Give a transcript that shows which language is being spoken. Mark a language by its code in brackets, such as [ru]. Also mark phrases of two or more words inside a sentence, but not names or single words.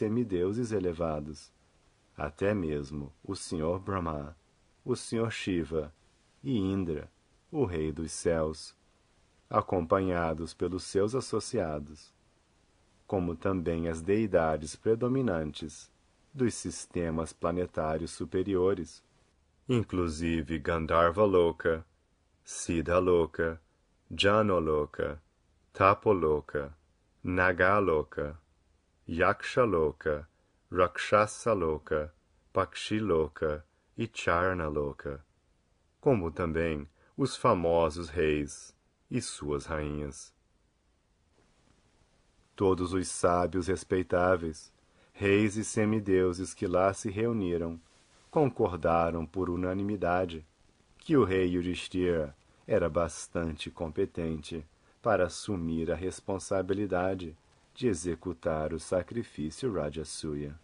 [pt] semideuses elevados, até mesmo o Senhor Brahma, o Senhor Shiva e Indra, o rei dos céus, acompanhados pelos seus associados, como também as deidades predominantes dos sistemas planetários superiores, inclusive Gandharva-loka, Siddha-loka, Jano-loka, Tapoloka, Naga-loka, Yaksha-loka, Rakshasa-loka, Pakshi-loka e Charna-loka, como também os famosos reis e suas rainhas. Todos os sábios respeitáveis, reis e semideuses que lá se reuniram, concordaram por unanimidade que o rei Yudhishthira era bastante competente para assumir a responsabilidade de executar o sacrifício Rajasuya.